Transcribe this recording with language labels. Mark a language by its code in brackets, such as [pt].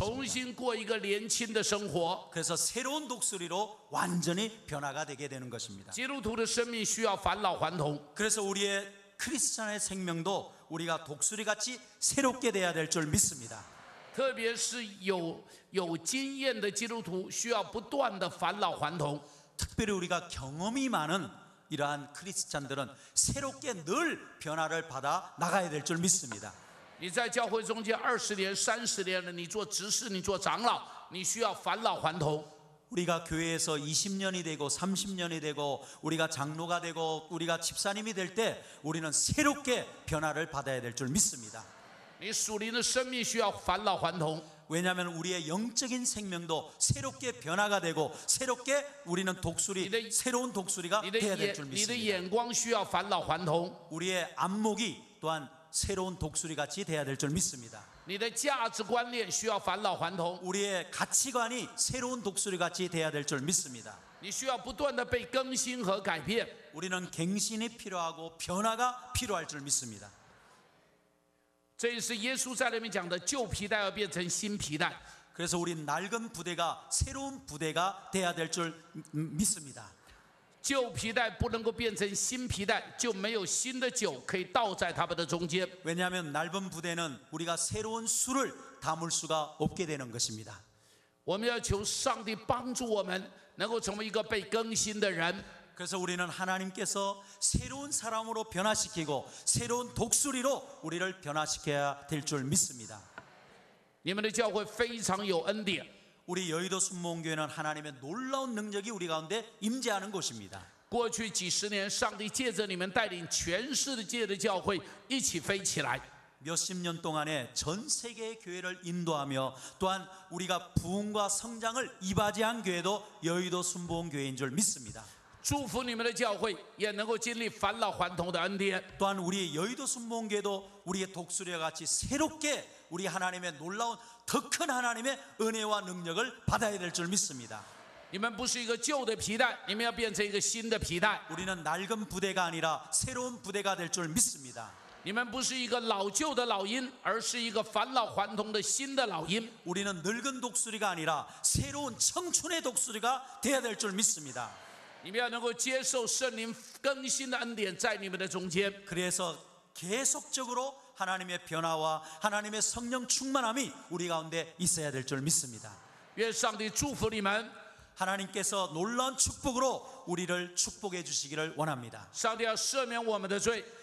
[zh] 重 [ko] 것입니다. [zh] 新过一个年轻的生活。 [ko] 그래서 새로운 독수리로 완전히 변화가 되게 되는 것입니다. [zh] 基督徒的生命需要返老还童。 [ko] 그래서 우리의 크리스찬의 생명도 우리가 독수리같이 새롭게 돼야 될 줄 믿습니다. [zh] 特别是有经验的基督徒，需要不断的返老还童。 [ko] 특별히 우리가 경험이 많은 이러한 크리스찬들은 새롭게 늘 변화를 받아 나가야 될 줄 믿습니다. [zh] 你在教会中间20年、30年了，你做执事，你做长老，你需要返老还童。 [ko] 우리가 교회에서 20년이 되고 30년이 되고 우리가 장로가 되고 우리가 집사님이 될 때 우리는 새롭게 변화를 받아야 될 줄 믿습니다. [zh] 你属灵的生命需要返老还童。 [ko] 왜냐하면 우리의 영적인 생명도 새롭게 변화가 되고 새롭게 우리는 새로운 독수리가 [zh] 你的 [ko] 돼야 될 줄 [zh] 你的 [ko] 믿습니다. [zh] 眼光需要返老还童， [ko] 우리의 안목이 또한 새로운 독수리같이 돼야 될 줄 믿습니다. [zh] 你的价值观念需要返老还童， [ko] 우리의 가치관이 새로운 독수리같이 돼야 될 줄 믿습니다. [zh] 你需要不断的被更新和改变。 [ko] 우리는 갱신이 필요하고 변화가 필요할 줄 믿습니다. [zh] 这也是耶稣在那边讲的，旧皮带要变成新皮带。 [ko] 그래서 우리 낡은 부대가 새로운 부대가 돼야 될 줄 믿습니다. [zh] 旧皮带不能够变成新皮带，就没有新的酒可以倒在他们的中间。 [ko] 왜냐하면 낡은 부대는 우리가 새로운 술을 담을 수가 없게 되는 것입니다. [zh] 我们要求上帝帮助我们，能够成为一个被更新的人。 [ko] 그래서 우리는 하나님께서 새로운 사람으로 변화시키고 새로운 독수리로 우리를 변화시켜야 될 줄 믿습니다. [zh] 你们的教会非常有恩典， [ko] 우리 여의도 순복음교회는 하나님의 놀라운 능력이 우리 가운데 임재하는 곳입니다. [zh] 过去几十年，上帝借着你们带领全世界的教会一起飞起来。 [ko] 몇십 년 동안에 전 세계의 교회를 인도하며 또한 우리가 부흥과 성장을 이바지한 교회도 여의도 순복음교회인 줄 믿습니다. [zh] 祝福你们的教会也能够经历返老还童的恩典。 [ko] 또한 우리 여의도 순복음교회도 우리의 독수리와 같이 새롭게 우리 하나님의 놀라운 더 큰 하나님의 은혜와 능력을 받아야 될 줄 믿습니다. [zh] 你们不是一个旧的皮带，你们要变成一个新的皮带。 [ko] 우리는 낡은 부대가 아니라 새로운 부대가 될 줄 믿습니다. [zh] 你们不是一个老旧的老鹰，而是一个返老还童的新的老鹰。 [ko] 우리는 늙은 독수리가 아니라 새로운 청춘의 독수리가 돼야 될 줄 믿습니다. [zh] 你们要能够接受圣灵更新的恩典在你们的中间。 [ko] 그래서 계속적으로 하나님의 변화와 하나님의 성령 충만함이 우리 가운데 있어야 될 줄 믿습니다. [zh] 愿上帝祝福你们。 [ko] 하나님께서 놀라운 축복으로 우리를 축복해 주시기를 원합니다. [zh] 上帝要赦免我们的罪，